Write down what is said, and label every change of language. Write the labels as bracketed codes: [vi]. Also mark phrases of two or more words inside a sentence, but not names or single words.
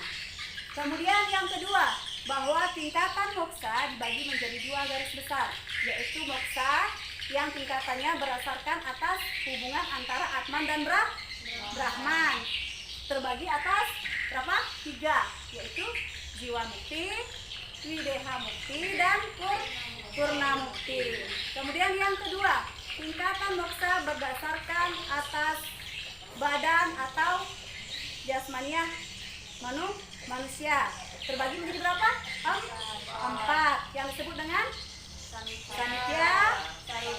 [id] Kemudian yang kedua, bahwa tingkatan moksa dibagi menjadi dua garis besar, yaitu moksa yang tingkatannya berdasarkan atas hubungan antara Atman dan Brahman, terbagi atas berapa? 3, yaitu jiwa mukti, wideha mukti, dan purna mukti. Kemudian yang kedua, tingkatan moksa berdasarkan atas badan atau jasmania manusia, terbagi menjadi berapa? 4, yang disebut dengan Sankhya,